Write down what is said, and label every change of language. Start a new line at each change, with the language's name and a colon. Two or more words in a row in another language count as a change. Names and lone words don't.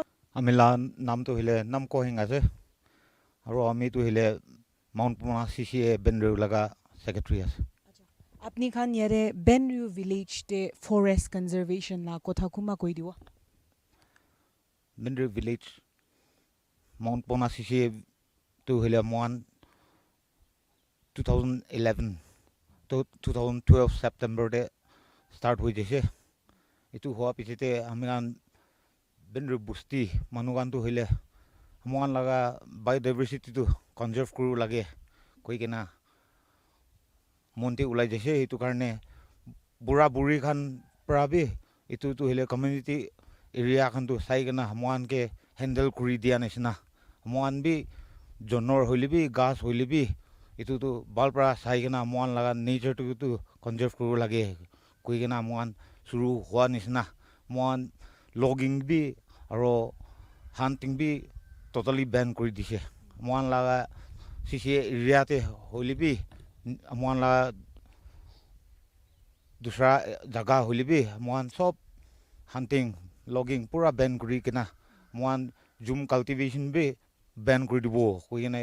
Naga Pidgin: amila nam to hile nam ko hinga se aro ami to hile Mount Puna CCA Benru laga secretary ase apni khan yare Benru village te
English: forest conservation
Naga Pidgin: la kotha kuma koi diwa Benru village Mount Puna CCA to hile mon 2011 to 2012 September de start hoi jese itu hoa pichete amigan Benru busti manugan to hile amuan laga biodiversity to conserve kuru lage koi kena monte ulai jese itu karne bura buri khan prabi itu to hile
English: community area
Naga Pidgin: khan to sai kena amuan ke handle kuri dia nesna amuan bi jonor holibi gas holibi itu to balpra sai kena amuan laga nature to conserve kuru lage koi kena amuan suru hua nisna amuan logging bi aro hunting bi
English: totally ban
Naga Pidgin: kuri dise amuan laga CCA area te holibi amuan la dusra jaga holibi amuan sob
English: hunting logging
Naga Pidgin: pura ban kuri kena amuan
English: zoom cultivation
Naga Pidgin: bi ban kuri dibo koi kena